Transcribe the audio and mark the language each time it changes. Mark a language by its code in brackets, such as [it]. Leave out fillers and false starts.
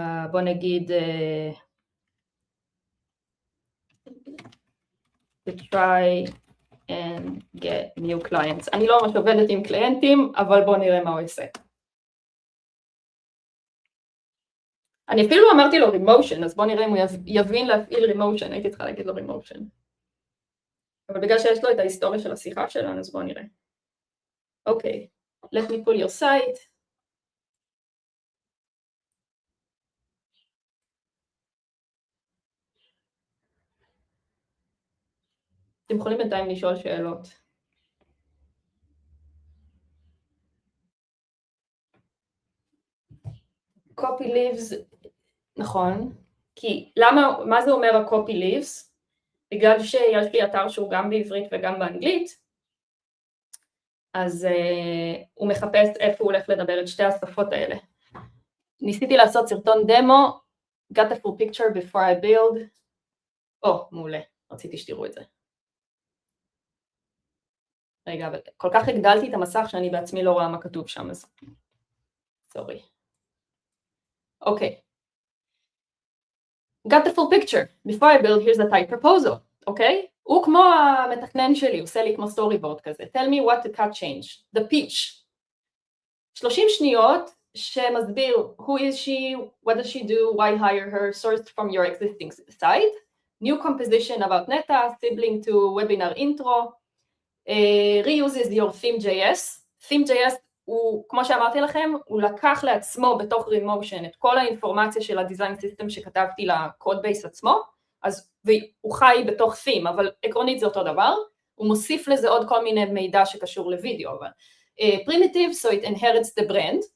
[he] בוא נגיד, [en] to try and get new clients. [he] אני לא ממש עובדת עם קליינטים, אבל בואו נראה מה הוא עושה. אני אפילו אמרתי לו רימושן, אז בואו נראה אם הוא יבין להפעיל רימושן, הייתי צריכה להגיד לו רימושן. אבל בגלל שיש לו את ההיסטוריה של השיחה שלנו, אז בואו נראה. [en] אוקיי, let me pull your site. [he] אתם יכולים בינתיים לשאול שאלות. copy leaves, נכון, כי למה, מה זה אומר ה-copy leaves? בגלל שיש לי אתר שהוא גם בעברית וגם באנגלית, אז הוא מחפש איפה הוא הולך לדבר את שתי השפות האלה. ניסיתי לעשות סרטון דמו, [en] got a full picture before I build, [he] מעולה, רציתי שתראו את זה. רגע, אבל כל כך הגדלתי את המסך שאני בעצמי לא רואה מה כתוב שם, אז סורי. אוקיי. [en] Got the full picture. Before I build, here's the type proposal, אוקיי? [he] הוא כמו המתכנן שלי, הוא עושה לי כמו סטורי בורד כזה. [en] Tell me what to cut change. The pitch. [he] 30 שניות שמסביר [en] who is she, what does she do, why hire her, sourced from your existing site, new composition about Neta, sibling to webinar intro, reuses your theme.js, [he] theme.js הוא, כמו שאמרתי לכם, הוא לקח לעצמו בתוך רימושן את כל האינפורמציה של הדיזיין סיסטם שכתבתי לקוד בייס עצמו, אז הוא חי בתוך theme, אבל עקרונית זה אותו דבר, הוא מוסיף לזה עוד כל מיני מידע שקשור לוידאו, אבל [en] primitive, so it inherits the brand.